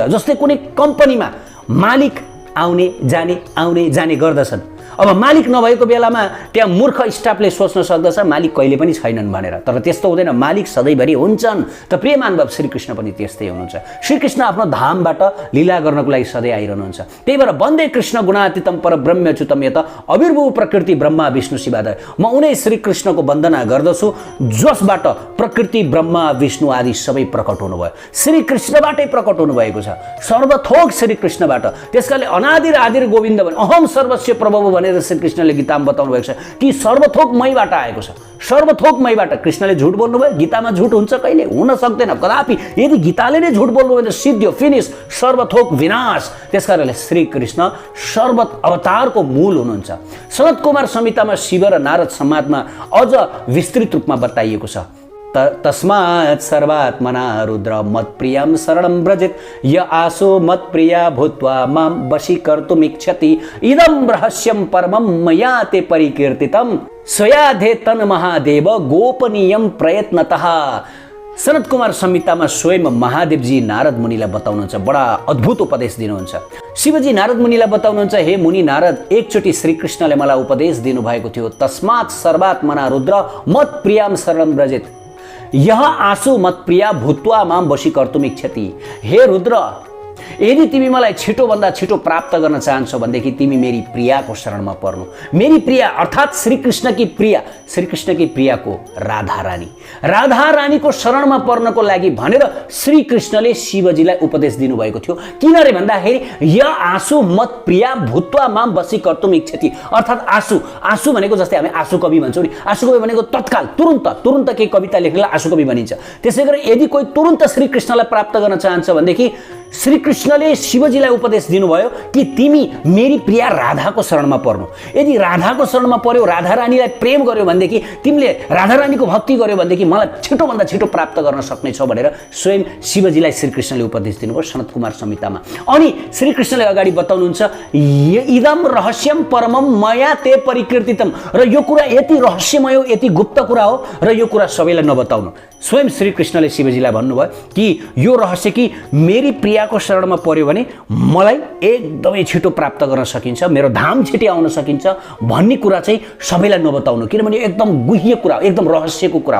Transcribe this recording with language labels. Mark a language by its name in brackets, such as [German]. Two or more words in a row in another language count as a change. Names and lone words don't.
[Nepali] जस्तै कुनै कम्पनीमा मालिक आउने जाने गर्दछन्। अब मालिक नभएको बेलामा त्यहाँ मूर्ख स्टाफले सोच्न सक्दछ मालिक कहिले पनि छैनन् भनेर, तर त्यस्तो हुँदैन। मालिक सधैँभरि हुन्छन्। त प्रिय मानव, श्रीकृष्ण पनि त्यस्तै हुनुहुन्छ। श्रीकृष्ण आफ्नो धामबाट लीला गर्नको लागि सधैँ आइरहनुहुन्छ। त्यही भएर [Sanskrit] वन्दे कृष्ण गुणातीतम पर ब्रह्मच्युतम यत अविर्भू प्रकृति ब्रह्मा विष्णु शिवादय। [Nepali] म उनै श्रीकृष्णको वन्दना गर्दछु जसबाट प्रकृति ब्रह्मा विष्णु आदि सबै प्रकट हुनुभयो। श्रीकृष्णबाटै प्रकट हुनुभएको छ, सर्वथोक श्रीकृष्णबाट। त्यसकारणले [Sanskrit] अनादिर आदिर गोविन्द [Nepali] भने [Sanskrit] अहम सर्वस्य प्रभु [Nepali] भने भनेर श्रीकृष्णले गीतामा बताउनु भएको छ कि सर्वथोक मैबाट आएको छ, सर्वथोक मैबाट। कृष्णले झुट बोल्नुभयो, गीतामा झुट हुन्छ कहिले? हुन सक्दैन कदापि। यदि गीताले नै झुट बोल्नुभयो भने सिद्धियो, फिनिस, सर्वथोक विनाश। त्यसकारणले श्रीकृष्ण सर्वत अवतारको मूल हुनुहुन्छ। सनत कुमार संहितामा शिव र नारद संवादमा अझ विस्तृत रूपमा बताइएको छ। [Sanskrit] तस्मात् सर्वात्मना रुद्र मत्प्रियं शरणं व्रजेत् य आसो मत्प्रिया भूत्वा मां वशीकर्तुमिच्छति इदं रहस्यं परमं मया ते परिकीर्तितं स्वयाधे तन् महादेव गोपनीयं प्रयत्नतः। [Nepali] सनत कुमार संहितामा स्वयं महादेवजी नारद मुनिलाई बताउनुहुन्छ, बडा अद्भुत उपदेश दिनुहुन्छ। शिवजी नारद मुनिलाई बताउनुहुन्छ, हे मुनि नारद, एकचोटि श्रीकृष्णले मलाई उपदेश दिनुभएको थियो, [Sanskrit] तस्मात् सर्वात्मना रुद्र मत्प्रियां शरणं व्रजेत् यह आसु मत्प्रिया भूत्वा मां वशीकर्तुमिच्छति। [Nepali] हे रुद्र, यदि तिमी मलाई छिटोभन्दा छिटो प्राप्त गर्न चाहन्छौ भनेदेखि तिमी मेरी प्रियाको शरणमा पर्नु। मेरी प्रिया अर्थात् श्रीकृष्णकी प्रिया, श्रीकृष्णकी प्रियाको राधा रानी, राधा रानीको शरणमा पर्नको लागि भनेर श्रीकृष्णले शिवजीलाई उपदेश दिनुभएको थियो। किन रे भन्दाखेरि [Sanskrit] य आसु मत प्रिया भूत्वा मां वशीकर्तुमिच्छति, [Nepali] अर्थात् आसु, आसु भनेको जस्तै हामी आसु कवि भन्छौँ नि, आसु कवि भनेको तत्काल, तुरुन्त केही कविता लेख्नेलाई आसु कवि भनिन्छ। त्यसै गरी यदि कोही तुरुन्त श्रीकृष्णलाई प्राप्त गर्न चाहन्छ भनेदेखि श्रीकृष्णले शिवजीलाई उपदेश दिनुभयो कि तिमी मेरी प्रिया राधाको शरणमा पर्नु। यदि राधाको शरणमा पर्यो, राधा रानीलाई प्रेम गर्यो भनेदेखि, तिमीले राधा रानीको भक्ति गर्यो भनेदेखि मलाई छिटोभन्दा छिटो प्राप्त गर्न सक्नेछौ भनेर स्वयं शिवजीलाई श्रीकृष्णले उपदेश दिनुभयो सनत कुमार संहितामा। अनि श्रीकृष्णले अगाडि बताउनुहुन्छ, [Sanskrit] इदम रहस्यम परमम मया ते परिकीर्तितम, [Nepali] र यो कुरा यति रहस्यमय हो, यति गुप्त कुरा हो र यो कुरा सबैलाई नबताउनु। स्वयं श्रीकृष्णले शिवजीलाई भन्नुभयो कि यो रहस्य कि मेरी प्रियाको शरणमा पर्यो भने मलाई एकदमै छिटो प्राप्त गर्न सकिन्छ, मेरो धाम छिटै आउन सकिन्छ भन्ने कुरा चाहिँ सबैलाई नबताउनु, किनभने एकदम गुह्य कुरा हो, एकदम रहस्यको कुरा हो।